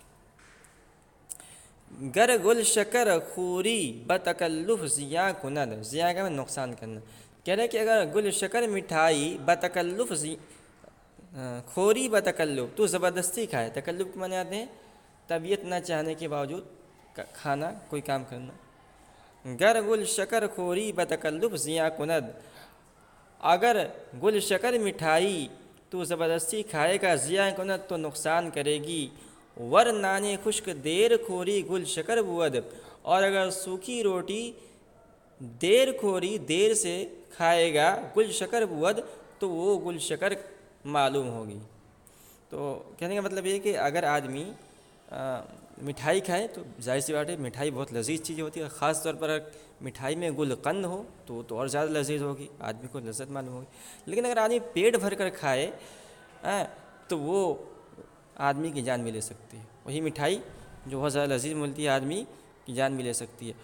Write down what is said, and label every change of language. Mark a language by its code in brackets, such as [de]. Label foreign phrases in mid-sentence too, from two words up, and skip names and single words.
[fa] گر گل شکر خوری بتکلف زیاں کند، [ur] زیاں کا نقصان کرنا، کہہ رہے کہ اگر گل شکر مٹھائی [fa] بتکلف خوری [ur] بتکلف تو زبردستی کھائے، تکلف کے معنی آتے ہیں طبیعت نہ چاہنے کے باوجود کھانا، کوئی کام کرنا۔ [fa] گر گل شکر خوری بتکلف زیاں کند، [ur] اگر گل شکر مٹھائی تو زبردستی کھائے گا، [fa] زیاں کند [ur] تو نقصان کرے گی، [fa] ور نانے خشک دیر خوری گل شکر بود، [ur] اور اگر سوکھی روٹی دیر سے کھائے گا [fa] گل شکر بود [ur] تو وہ گل شکر معلوم ہوگی۔ تو کہنے کا مطلب یہ ہے کہ اگر آدمی مٹھائی کھائے تو ظاہر سی بات ہے مٹھائی بہت لذیذ چیز ہوتی ہے، خاص طور پر مٹھائی میں گل قند ہو تو وہ تو اور زیادہ لذیذ ہوگی، آدمی کو لذت معلوم ہوگی، لیکن اگر آدمی پیٹ بھر کر کھائے تو وہ آدمی کی جان بھی لے سکتی ہے، وہی مٹھائی جو بہت زیادہ لذیذ ملتی ہے آدمی کی جان بھی لے سکتی ہے۔